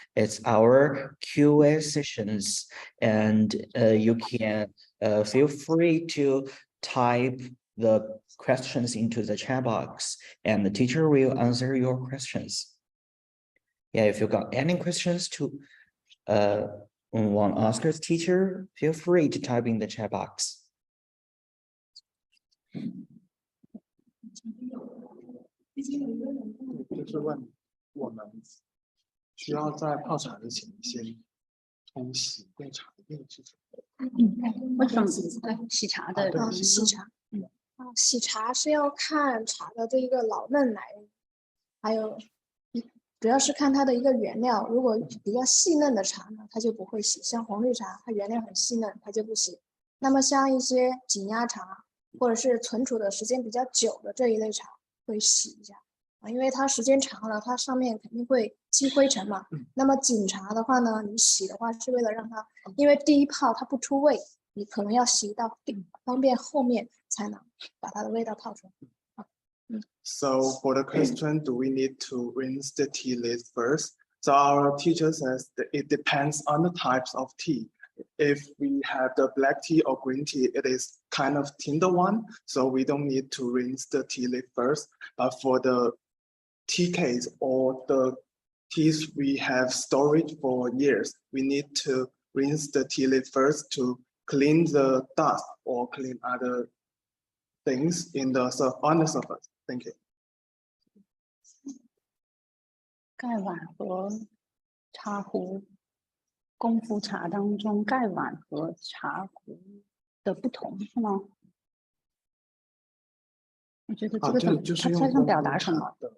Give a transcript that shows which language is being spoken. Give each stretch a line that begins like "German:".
English: It's our QA sessions, and you can feel free to type the questions into the chat box, and the teacher will answer your questions. Yeah, if you got any questions to want to ask the teacher, feel free to type in the chat box.
Chinese: 就是问我们需要在泡茶之前先冲洗对茶的液是什么？为什么洗茶的？洗茶是要看茶的这个老嫩来，还有主要是看它的一个原料。如果比较细嫩的茶呢，它就不会洗，像红绿茶，它原料很细嫩，它就不洗。那么像一些紧压茶，或者是存储的时间比较久的这一类茶，会洗一下啊，因为它时间长了，它上面肯定会积灰尘嘛。那么紧茶的话呢，你洗的话是为了让它，因为第一泡它不出味，你可能要洗到方便后面才能把它的味道泡出来。
English: So for the question, do we need to rinse the tea leaves first? So our teacher says that it depends on the types of tea. If we have the black tea or green tea, it is kind of tender one, so we don't need to rinse the tea leaf first. But for the tea case or the teas we have storage for years, we need to rinse the tea leaf first to clean the dust or clean other things on the surface. Thank you.
Chinese: 盖碗和茶壶，功夫茶当中盖碗和茶壶的不同是吗？我觉得这个怎么，它想表达什么？